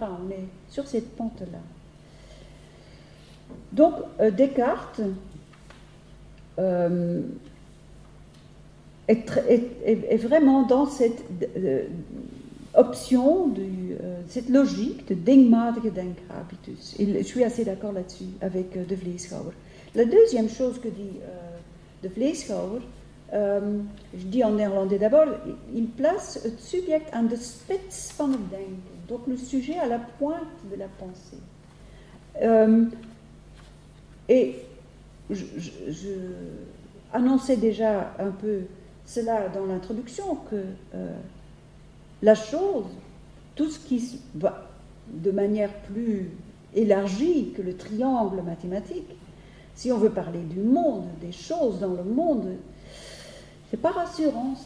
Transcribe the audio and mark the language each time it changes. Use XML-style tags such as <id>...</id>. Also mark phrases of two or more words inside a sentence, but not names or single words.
<fr>On est sur cette pente-là. Donc, Descartes est vraiment dans cette option, cette logique de</fr> <nl>dingmatige denkhabitus.</nl> <fr>Et je suis assez d'accord là-dessus avec De Vleeschouwer. La deuxième chose que dit De Vleeschouwer, je dis en néerlandais d'abord, il place</fr> <nl>het subject aan de spits van het denken,</nl> <fr>donc le sujet à la pointe de la pensée. Et je annonçais déjà un peu cela dans l'introduction, que la chose, tout ce qui va de manière plus élargie que le triangle mathématique, si on veut parler du monde, des choses dans le monde, C'est pas rassurant, ça.</fr>